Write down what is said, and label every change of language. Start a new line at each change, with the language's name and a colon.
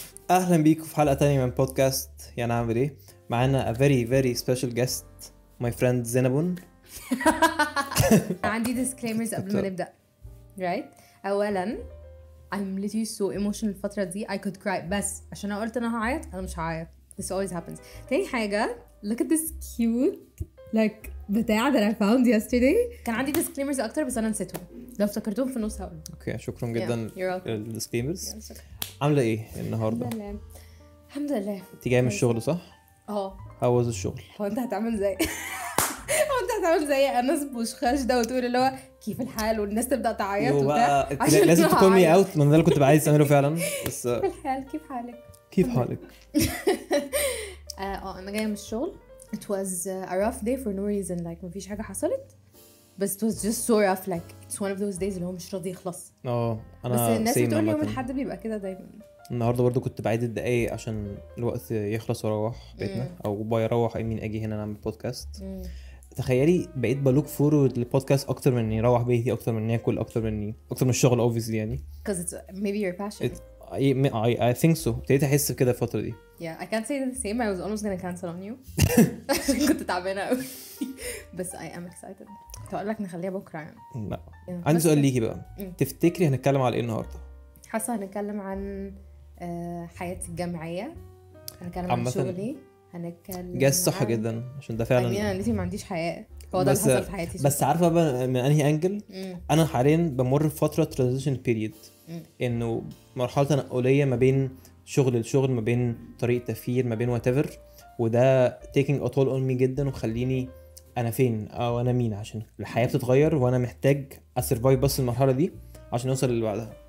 Arabic: اهلا بيكم في حلقه تانية من بودكاست يعني عامل ايه. معانا
English: a very very special guest my friend زينبون.
Arabic: عندي disclaimers قبل ما نبدا.
English: right
Arabic: اولا
English: I'm literally so emotional
Arabic: الفتره دي.
English: I could cry
Arabic: بس عشان انا قلت انا هعيط. انا مش هعيط.
English: this always happens.
Arabic: تاني حاجه
English: look at this cute like بتاع that I found yesterday.
Arabic: كان عندي disclaimers اكتر بس انا نسيتهم. لو افتكرتهم في النص هقول. اوكي شكرا جدا
English: you're welcome.
Arabic: الديسكليمرز. عامله ايه النهارده؟ الحمد لله الحمد لله. انت جايه من الشغل صح؟
English: how was
Arabic: الشغل؟ هو انت هتعمل زي زي انس بوشخاش ده وتقول اللي هو كيف الحال والناس تبدا تعيط وبتاع لازم تكون مي اوت من ده اللي كنت عايز اعمله فعلا. بس كيف الحال كيف حالك؟ انا جايه من الشغل.
English: it was a rough day for no reason like
Arabic: مفيش حاجه حصلت بس
English: it was just so rough like it's one of those days
Arabic: اللي هو مش راضي يخلص. انا بس الناس بتقول يوم عامة. الأحد بيبقى كده دايما. النهارده برضو كنت بعيد الدقايق عشان الوقت يخلص واروح بيتنا او بيروح امين اجي هنا نعمل بودكاست. تخيلي بقيت بلوك فورورد للبودكاست اكتر من اني اروح بيتي، اكتر من اني اكل، اكتر من الشغل obviously يعني.
English: because it's maybe your passion. I think so.
Arabic: ابتديت احس بكده الفتره دي.
English: yeah I can't say the same. I was almost gonna cancel on you
Arabic: كنت تعبانه قوي بس
English: I am excited.
Arabic: كنت اقول لك نخليها بكره يعني. لا عندي سؤال ليكي بقى. تفتكري هنتكلم على ايه النهارده؟ حاسه هنتكلم عن حياتي الجامعيه، هنتكلم عن شغلي، هنتكلم جاز صح جدا عشان ده فعلا انا لسه ما عنديش حياه. هو ده اللي حصل في حياتي. بس عارفه بقى من انهي انجل؟ انا حاليا بمر بفتره ترانزيشن بيريد، انه مرحله تنقليه ما بين شغل لشغل، ما بين طريقه تفكير، ما بين whatever، وده
English: taking a toll on me
Arabic: جدا وخليني انا فين او انا مين، عشان الحياه بتتغير وانا محتاج اسرفايف بس المرحله دي عشان اوصل اللي بعدها.